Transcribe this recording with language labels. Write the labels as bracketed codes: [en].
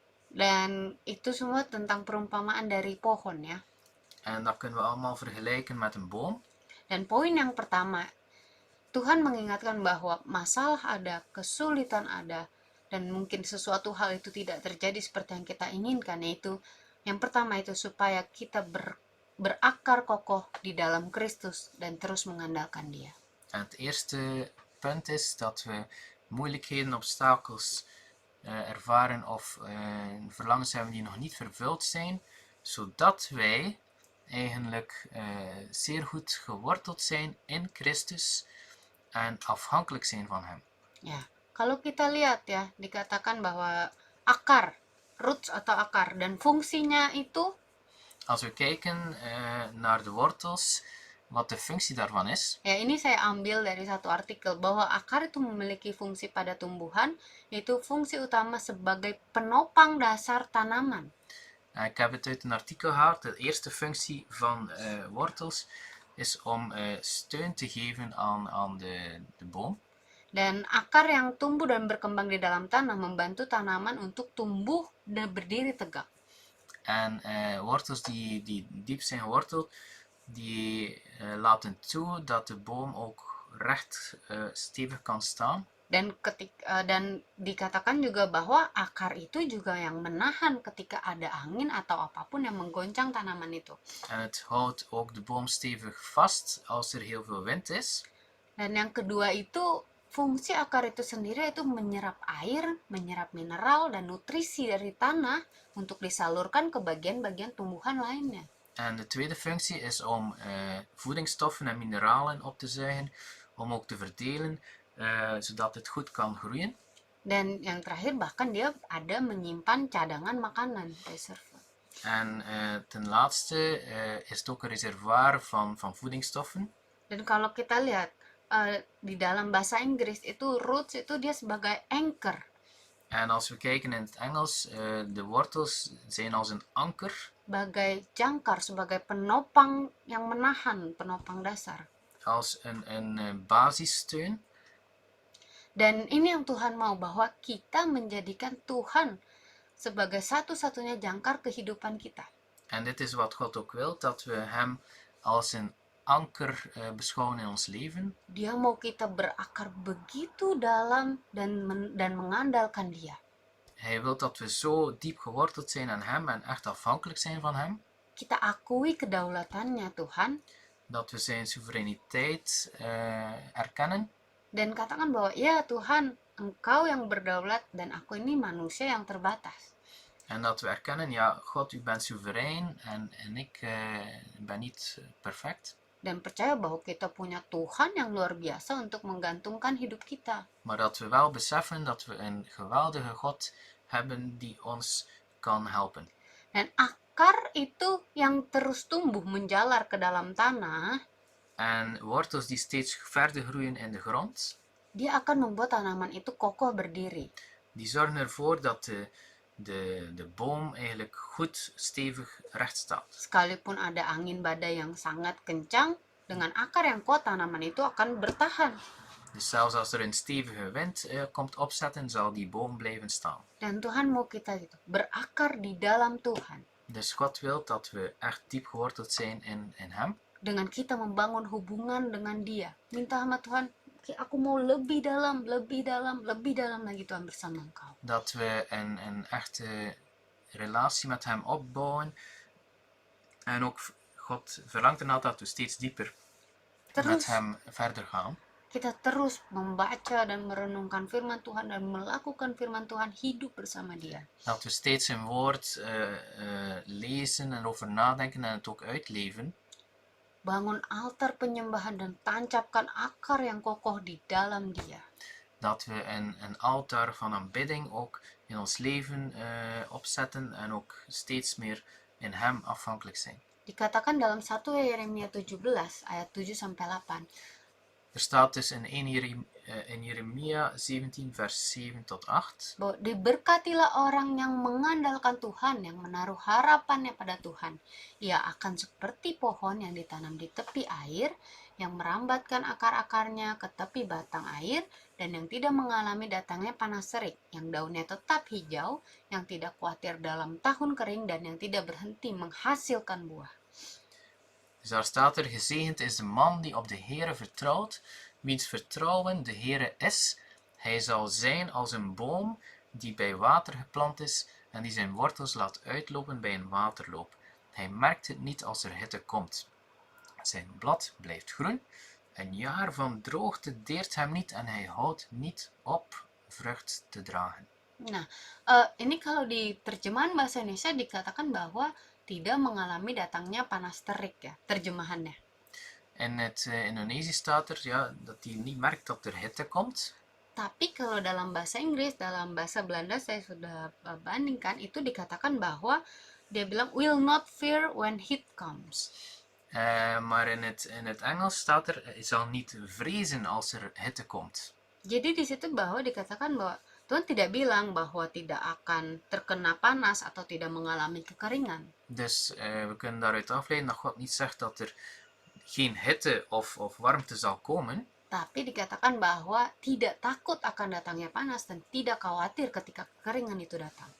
[id] Dan itu semua tentang perumpamaan dari pohon ya. [nl] En dat kunnen we allemaal vergelijken met een boom. [id] Dan poin yang pertama, Tuhan mengingatkan bahwa masalah ada, kesulitan ada, dan mungkin sesuatu hal itu tidak terjadi seperti yang kita inginkan, yaitu yang pertama itu supaya kita berakar kokoh di dalam Kristus dan terus mengandalkan Dia. [nl] En het eerste punt is dat we moeilijkheden, obstakels ervaren of verlangens hebben die nog niet vervuld zijn, zodat wij eigenlijk zeer goed geworteld zijn in Christus en afhankelijk zijn van Hem. [id] Ya, kalau kita lihat ya, dikatakan bahwa akar, roots atau akar, dan fungsinya itu. [nl] Als we kijken naar de wortels, wat de functie daarvan is. [id] Ya, ini saya ambil dari satu artikel bahwa akar itu memiliki fungsi pada tumbuhan, yaitu fungsi utama sebagai penopang dasar tanaman. [nl] Ik heb het uit een artikel gehaald. De eerste functie van wortels is om steun te geven aan de boom. [id] Dan akar yang tumbuh dan berkembang di dalam tanah membantu tanaman untuk tumbuh dan berdiri tegak. [nl] En wortels die diep zijn geworteld, die laten toe dat de boom ook recht stevig kan staan. [id] Dan dikatakan juga bahwa akar itu juga yang menahan ketika ada angin atau apapun yang menggoncang tanaman itu. [nl] En het houdt ook de boom stevig vast als er heel veel wind is. [id] Dan yang kedua itu, fungsi akar itu sendiri itu menyerap air, menyerap mineral dan nutrisi dari tanah untuk disalurkan ke bagian-bagian tumbuhan lainnya. [nl] En de tweede functie is om voedingsstoffen en mineralen op te zuigen, om ook te verdelen, zodat het goed kan groeien. [id] Dan yang terakhir bahkan dia ada menyimpan cadangan makanan, reserve. [nl] En ten laatste is het ook een reservoir van voedingsstoffen. [id] Dan kalau kita lihat di dalam bahasa Inggris itu roots itu dia sebagai anchor. [nl] En als we kijken in het Engels, de wortels zijn als een anker. [id] Sebagai jangkar, sebagai penopang yang menahan, penopang dasar. [nl] Als een basissteun. [id] Dan ini yang Tuhan mau, bahwa kita menjadikan Tuhan sebagai satu-satunya jangkar kehidupan kita. [nl] En dit is wat God ook wil, dat we Hem als een anker beschouwen in ons leven. [id] Dia mau kita berakar begitu dalam dan mengandalkan Dia. [nl] Hij wil dat we zo diep geworteld zijn aan Hem en echt afhankelijk zijn van Hem. [id] Kita akui kedaulatannya Tuhan. [nl] Dat we zijn soevereiniteit erkennen. [id] Dan katakan bahwa ya Tuhan, Engkau yang berdaulat dan aku ini manusia yang terbatas. [nl] En dat we erkennen, ja God, u bent soeverein en ik ben niet perfect. [id] Dan percaya bahwa kita punya Tuhan yang luar biasa untuk menggantungkan hidup kita. [nl] Maar dat we wel beseffen dat we een geweldige God hebben die ons kan helpen. [id] Dan akar itu yang terus tumbuh menjalar ke dalam tanah. [nl] En wortels die steeds verder groeien in de grond. [id] Dia akan membuat tanaman itu kokoh berdiri. [nl] Die zorgen ervoor dat de boom eigenlijk goed stevig recht staat. [id] Sekalipun ada angin badai yang sangat kencang, dengan akar yang kuat tanaman itu akan bertahan. [nl] Dus zelfs als er een stevige wind komt opzetten, zal die boom blijven staan. [id] Dan Tuhan mau kita gitu, berakar di dalam Tuhan. [nl] Dus God wil dat we echt diep geworteld zijn in Hem. [id] Dengan kita membangun hubungan dengan Dia. Minta sama Tuhan, Oke, aku mau lebih dalam, lebih dalam, lebih dalam lagi Tuhan bersama Engkau. [nl] Dat we een echte relatie met hem opbouwen. En ook God verlangt ernaar dat we steeds dieper met [id] Terus [nl] hem verder gaan. [id] kita terus membaca dan merenungkan firman Tuhan dan melakukan firman Tuhan, hidup bersama Dia. [nl] Dat we steeds zijn woord lezen en over nadenken en het ook uitleven. [id] Bangun altar penyembahan dan tancapkan akar yang kokoh di dalam Dia. [nl] Dat we een altaar van aanbidding ook in ons leven opzetten en ook steeds meer in hem afhankelijk zijn. [id] Dikatakan dalam 1 Yeremia 17 ayat 7-8. [nl] Er staat dus in Jeremia 17 vers 7 tot 8. [id] Bahwa diberkatilah orang yang mengandalkan Tuhan, yang menaruh harapannya pada Tuhan. Ia akan seperti pohon yang ditanam di tepi air, yang merambatkan akar-akarnya ke tepi batang air, dan yang tidak mengalami datangnya panas terik, yang daunnya tetap hijau, yang tidak khawatir dalam tahun kering, dan yang tidak berhenti menghasilkan buah. [nl] Dus daar staat er, gezegend is de man die op de Heere vertrouwt, wiens vertrouwen de Heere is. Hij zal zijn als een boom die bij water geplant is en die zijn wortels laat uitlopen bij een waterloop. Hij merkt het niet als er hitte komt. Zijn blad blijft groen. Een jaar van droogte deert hem niet en hij houdt niet op vrucht te dragen. [id] Nah, ini kalau di terjemahan bahasa Indonesia dikatakan bahwa tidak mengalami datangnya panas terik ya, terjemahannya. [nl] In het Indonesisch staat er dat hij niet merkt dat er hitte komt. [id] Tapi kalau dalam bahasa Inggris, dalam bahasa Belanda saya sudah bandingkan, itu dikatakan bahwa dia bilang [en] will not fear when heat comes. [nl] Maar in het Engels staat er, hij zal niet vrezen als er hitte komt. [id] Jadi di situ bahwa dikatakan bahwa Tuhan tidak bilang bahwa tidak akan terkena panas atau tidak mengalami kekeringan. [nl] Dus we kunnen daaruit afleiden dat God niet zegt dat er geen hitte of warmte zal komen. [id] Tapi dikatakan bahwa tidak takut akan datangnya panas dan tidak khawatir ketika kekeringan itu datang.